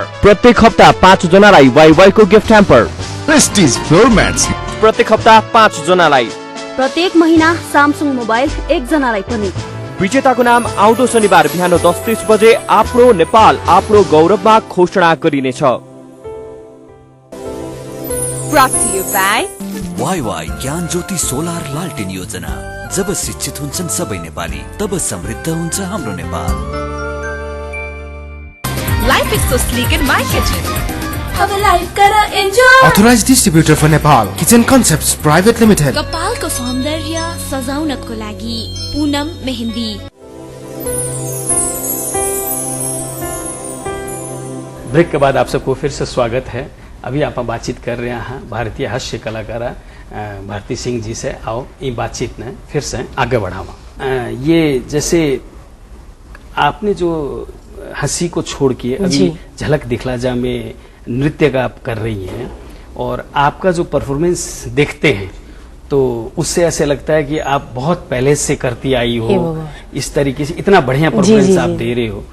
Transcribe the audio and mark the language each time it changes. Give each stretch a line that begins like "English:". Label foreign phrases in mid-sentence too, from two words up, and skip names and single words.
Nepali: प्रत्येक हप्ता 5 जनालाई वाइवाईको
English: gift hamper. Prestige floor mats.
Nepali: प्रत्येक हप्ता 5 जनालाई। प्रत्येक महिना सामसुङ मोबाइल 1 जनालाई पनि। विजेताको नाम आउँदो शनिबार बिहान 10:30 बजे आफ्नो नेपाल आफ्नो गौरवमा घोषणा गरिनेछ।
English: Brought to you by
Nepali: वाई ज्ञान ज्योति सोलर लालटेन योजना। जब शिक्षित हुन्छन् सबै नेपाली, तब समृद्ध हुन्छ हाम्रो नेपाल।
English: Life is so sleek in my kitchen.
Hindi: अब लाइफ कर एन्जॉय।
English: Authorized distributor for Nepal, Kitchen Concepts Private Limited.
Nepali: कपालको सौन्दर्य सजाउनको लागि पूनम मेहंदी।
Hindi: ब्रेक के बाद आप सबको फिर से स्वागत है। अभी आप बातचीत कर रहे हैं भारतीय हास्य कलाकार भारती सिंह जी से। आओ ये बातचीत ने फिर से आगे बढ़ावा। ये जैसे आपने जो हंसी को छोड़ के अभी झलक दिखला जा में नृत्य का आप कर रही हैं, और आपका जो परफॉर्मेंस देखते हैं तो उससे ऐसे लगता है कि आप बहुत पहले से करती आई हो, इस तरीके से इतना बढ़िया परफॉर्मेंस आप दे रहे हो।